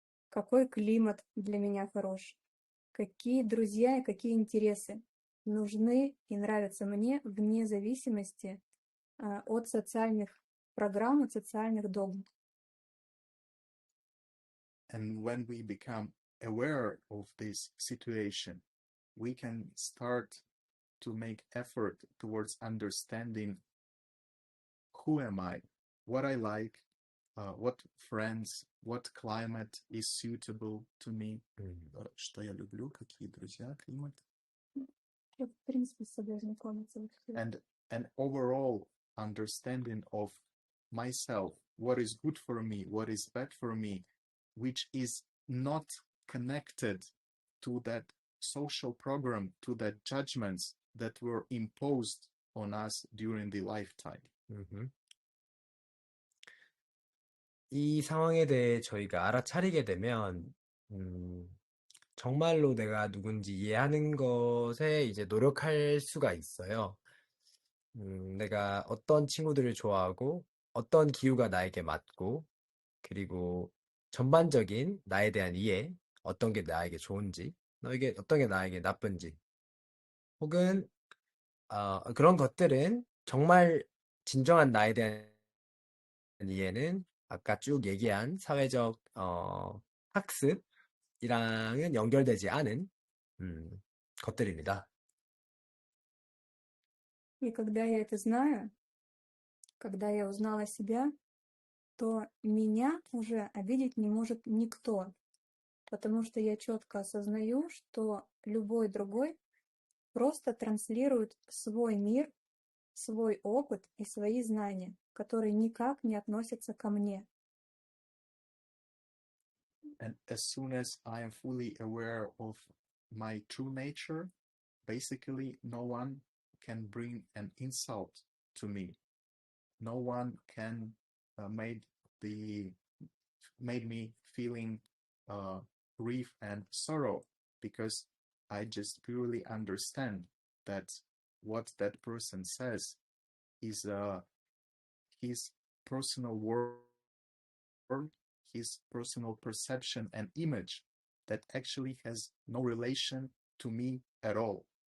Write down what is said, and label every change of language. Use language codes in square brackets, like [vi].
[ru] Какой климат для меня хорош? Какие друзья и какие интересы нужны и нравятся мне вне зависимости от социальных программ, от социальных догм. [en] And when we become aware of this situation, we can start to make effort towards understanding who am I, what I like, what friends, what climate is suitable to me, [ru] что я люблю, какие друзья, климат. В принципе, с собой знакомиться. [en] And an overall understanding of myself, what is good for me, what is bad for me, which is not connected to that social program, to that judgments that were imposed on us during the lifetime. [ko] 이 상황에 대해 저희가 알아차리게 되면 정말로 내가 누군지 이해하는 것에 이제 노력할 수가 있어요. 내가 어떤 친구들을 좋아하고 어떤 기후가 나에게 맞고 그리고 전반적인 나에 대한 이해, 어떤 게 나에게 좋은지, 어떤 게 나에게 나쁜지 혹은 그런 것들은 정말 진정한 나에 대한 이해는 아까 쭉 얘기한 사회적 학습이랑은 연결되지 않은 것들입니다. [ru] И когда я это знаю, когда я узнала себя, то меня уже обидеть не может никто, потому что я четко осознаю, что любой другой просто транслирует свой мир, свой опыт и свои знания. которые никак не относятся ко мне. [en] And as soon as I am fully aware of my true nature, basically no one can bring an insult to me. No one can made me feeling grief and sorrow, because I just purely understand that what that person says is his personal word, his personal perception and image that actually has no relation to me at all.